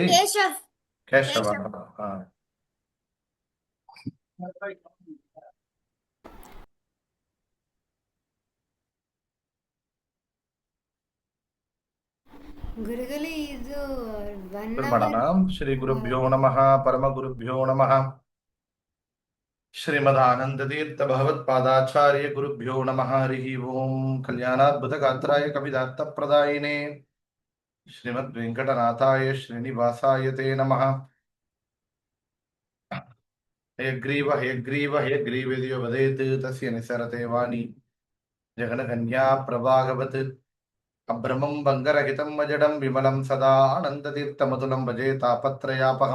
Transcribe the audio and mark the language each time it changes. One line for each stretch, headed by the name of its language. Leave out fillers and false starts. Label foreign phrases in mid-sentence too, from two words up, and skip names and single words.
Kannada: ಕೇಶವ್. ಕೇಶವ. ಹಾ. ಗುರುಗಳೇ, ಇದು ಮಾಡೋಣ.
Sanskrit: ಶ್ರೀ ಗುರುಭ್ಯೋ ನಮಃ, ಪರಮ ಗುರುಭ್ಯೋ ನಮಃ. ಶ್ರೀಮದ್ ಆನಂದ ತೀರ್ಥ ಭಗವತ್ಪಾದಾಚಾರ್ಯ ಗುರುಭ್ಯೋ ನಮಃ. ಹರಿ ಓಂ. ಕಲ್ಯಾಣಾದ್ಭುತ ಗಾತ್ರಾಯ ಕವಿದಾರ್ಥ ಪ್ರದಾಯಿನೇ ಶ್ರೀಮದ್ ವೆಂಕಟನಾಥಾಯ ಶ್ರೀನಿವಾಸಾಯ ತೇ ನಮಃ. ಹಯಗ್ರೀವ ಹಯಗ್ರೀವ ಹಯಗ್ರೀವೇದಿಯೋ ವದೇತ್ ತಸ್ಯ ನಿಸರತೆ ವಾಣಿ ಜಗನಗನ್ಯಾ ಪ್ರಭಾಗವತ್. ಅಭ್ರಮಂ ಭಂಗರಹಿತಂ ಅಜಡಂ ವಿಮಲಂ ಸದಾ ಆನಂದತೀರ್ಥಮತುಲಂ ಭಜೆ ತಾಪತ್ರಯಾಪಹಂ.